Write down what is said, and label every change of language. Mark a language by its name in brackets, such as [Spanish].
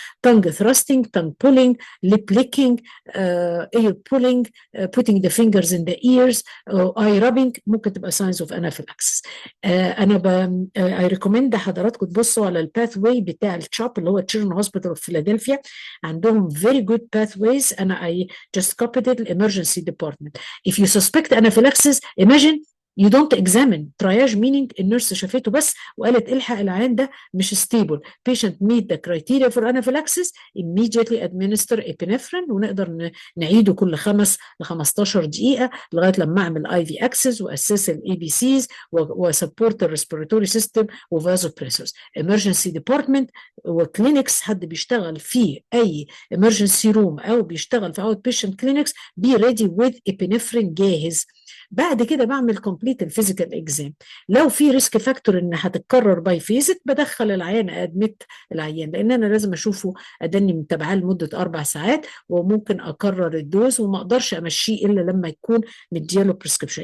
[English] tongue thrusting, tongue pulling, lip licking, ear pulling, putting the fingers in the ears، eye rubbing, [Arabic] ممكن تبقى [English] Signs of anaphylaxis. [Arabic] انا اي ريكومند حضراتكم تبصوا على الباث واي بتاع التشوب اللي هو تشيلدرن هوسبيتال اوف فيلادلفيا. عندهم [English] very good pathways. انا I just copied it emergency department. If you suspect anaphylaxis, imagine you don't examine. triage meaning [Arabic] النيرس شافته بس وقالت الحق العيان ده مش stable. [English] patient meet the criteria for anaphylaxis, immediately administer epinephrine، [Arabic] ونقدر نعيده كل 5 ل 15 دقيقة لغاية لما أعمل IV access وأسس ال ABCs وسبورت الريسبيراتوري سيستم وفازوبريسورز. [English] emergency department وكلينكس، [Arabic] حد بيشتغل في أي [English] emergency room أو بيشتغل في out patient clinics be ready with epinephrine جاهز. [Arabic] بعد كده بعمل كومبليت الفيزيكال اكزام. لو في ريسك فاكتور ان هتتكرر باي فيزيت بدخل العيان ادمت العيان، لان انا لازم اشوفه ادني متابعاه لمده 4 ساعات، وممكن اكرر الدوز وما اقدرش امشيه الا لما يكون مدياله بريسكريبشن.